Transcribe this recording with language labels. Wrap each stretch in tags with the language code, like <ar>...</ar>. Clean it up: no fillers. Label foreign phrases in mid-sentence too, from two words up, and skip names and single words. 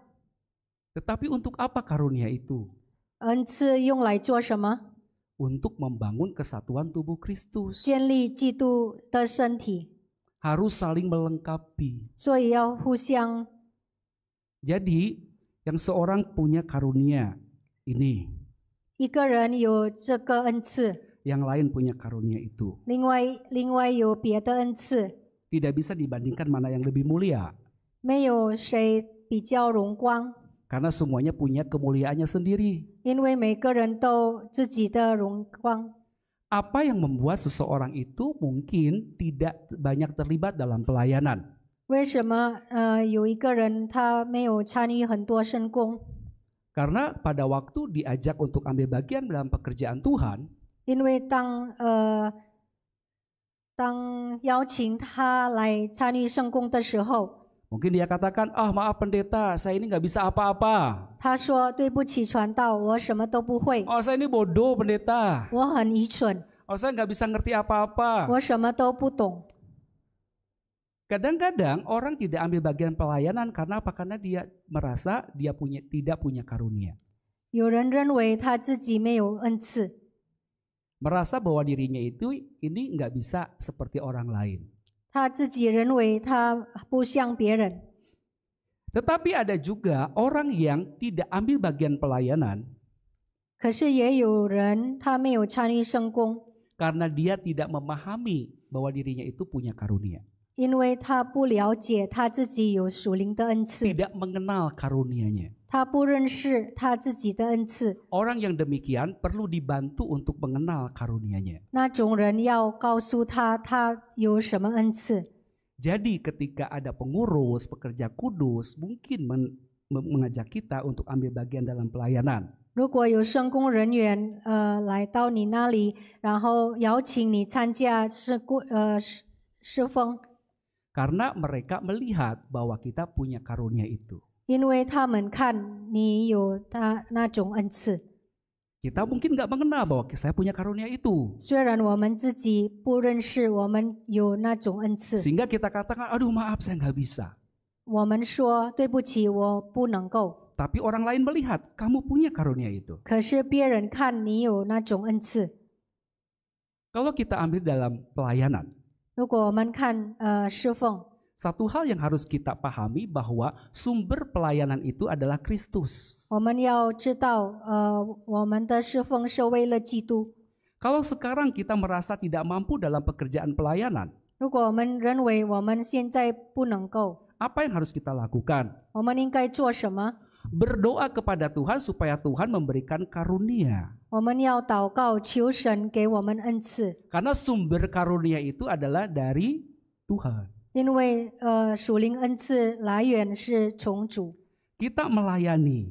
<id>Tetapi untuk apa karunia itu?</id> <zh>恩赐用来做什么？</zh> <id>Untuk membangun kesatuan tubuh Kristus.</id> <zh>建立基督的身体，</zh> <id>Harus saling melengkapi.</id> <zh>所以要互相。</zh> <id>Jadi yang seorang punya karunia ini,</id> <zh>一个人有这个恩赐，</zh> <id>yang lain punya karunia itu.</id> <zh>另外有别的恩赐，</zh> <id>Tidak bisa dibandingkan mana yang lebih mulia.</id> <zh>没有谁比较荣光，</zh> <id>Karena semuanya punya kemuliaannya sendiri.</id> <zh>因为每个人都自己的荣光。</zh> <id>Apa yang membuat seseorang itu mungkin tidak banyak terlibat dalam pelayanan?</id> <zh>为什么有一个人他没有参与很多圣工？</zh> <id>Karena pada waktu diajak untuk ambil bagian dalam pekerjaan Tuhan,</id> <zh>因为当邀请他来参与圣工的时候，</zh> <id>mungkin dia katakan, maaf pendeta, saya ini nggak bisa apa-apa.</id> <zh>他说：“对不起，传道，我什么都不会，</zh> <id>Saya ini bodoh pendeta.</id> <zh>我很愚蠢，</zh> <id>Saya nggak bisa ngerti apa-apa.</id> <zh>我什么都不懂。”</zh> <id>Kadang-kadang orang tidak ambil bagian pelayanan karena apa? Karena dia merasa dia tidak punya karunia.</id> <zh>有人认为他自己没有恩赐，</zh> <id>Merasa bahwa dirinya ini nggak bisa seperti orang lain.</id> <zh>他自己认为他不像别人。</zh> <id>Tetapi ada juga orang yang tidak ambil bagian pelayanan</id> <zh>可是也有人他没有参与圣工，</zh> <id>karena dia tidak memahami bahwa dirinya itu punya karunia.</id> <zh>因为他不了解他自己有属灵的恩赐，</zh> <id>Tidak mengenal karunianya.</id> <zh>他不认识他自己的恩赐。</zh> <id>Orang yang demikian perlu dibantu untuk mengenal karunianya.</id> <zh>那种人要告诉他他有什么恩赐。</zh> <id>Jadi ketika ada pengurus, pekerja kudus, mungkin mengajak kita untuk ambil bagian dalam pelayanan.</id> <zh>如果有圣工人员来到你那里，然后邀请你参加侍奉，</zh> <id>Karena mereka melihat bahwa kita punya karunia itu.</id> <zh>因为他们看你有他那种恩赐。</zh> <id>Kita mungkin nggak mengenal bahwa saya punya karunia itu.</id> <zh>虽然我们自己不认识我们有那种恩赐，</zh> <id>Sehingga kita katakan, aduh maaf saya nggak bisa.</id> <zh>我们说对不起，我不能够。</zh> <id>Tapi orang lain melihat, kamu punya karunia itu.</id> <zh>可是别人看你有那种恩赐。</zh> <id>Kalau kita ambil dalam pelayanan,</id> <zh>如果我们看侍奉，</zh> <id>satu hal yang harus kita pahami bahwa sumber pelayanan itu adalah Kristus.</id> <zh>我们要知道我们的侍奉是为了基督。</zh> <id>Kalau sekarang kita merasa tidak mampu dalam pekerjaan pelayanan,</id> <zh>如果我们认为我们现在不能够，</zh> <id>apa yang harus kita lakukan?</id> <zh>我们应该做什么？</zh> <id>Berdoa kepada Tuhan supaya Tuhan memberikan karunia.</id> <zh>我们要祷告，求神给我们恩赐，</zh> <id>Karena sumber karunia itu adalah dari Tuhan.</id> <zh>因为属灵恩赐来源是从主。</zh> <id>Kita melayani,</id>